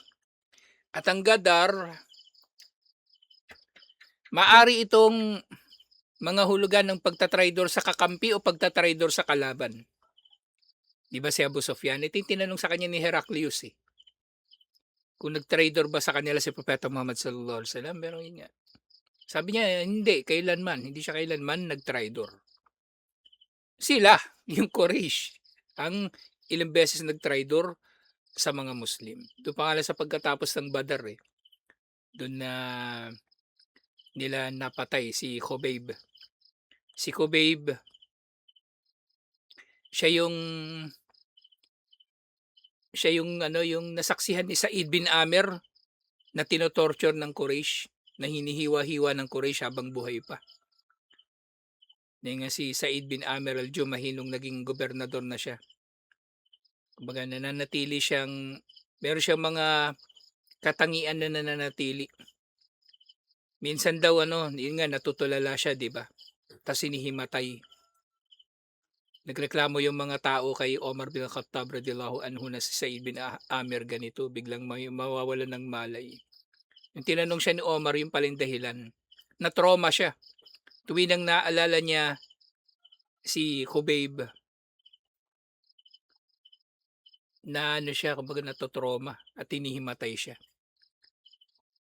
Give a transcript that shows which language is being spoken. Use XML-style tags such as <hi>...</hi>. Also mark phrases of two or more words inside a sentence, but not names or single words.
<tl>At ang gadar, maari itong mga hulugan ng pagtatraidor sa kakampi o pagtatraidor sa kalaban. Di ba si Abu Sufyan? Ito yung tinanong sa kanya ni Heraclius eh. Kung nag-traidor ba sa kanila si Propeta Muhammad</tl> <ar>صلى الله عليه وسلم?</ar> <tl>Pero yun nga. Sabi niya, hindi, kailanman. Hindi siya kailanman nag-traidor. Sila, yung Quraysh, ang ilang beses nag-traidor sa mga Muslim. Doon pa nga sa pagkatapos ng Badar eh. Doon na nila napatay si Khubayb. Si Khubayb, siya yung nasaksihan ni Sa'id bin Amir na tinotorture ng Quraysh, na hinihiwa-hiwa ng Quraysh habang buhay pa. Dahil nga si Sa'id bin Amir al-Jumahi nung naging gobernador na siya. Kumbaga nananatili siyang, meron siyang mga katangian na nananatili. Minsan daw yun nga natutulala siya, 'di ba? Tapos hinihimatay. Nagreklamo yung mga tao kay Omar bin Khattab</tl> <ar>رضي الله عنه</ar> <tl>na si Sa'id bin Amir ganito, biglang mawawalan ng malay. Yung tinanong siya ni Omar, yung paling dahilan. Na-trauma siya. Tuwing naalala niya si Khubayb, na siya, kumbaga natotrauma at hinihimatay siya.</tl>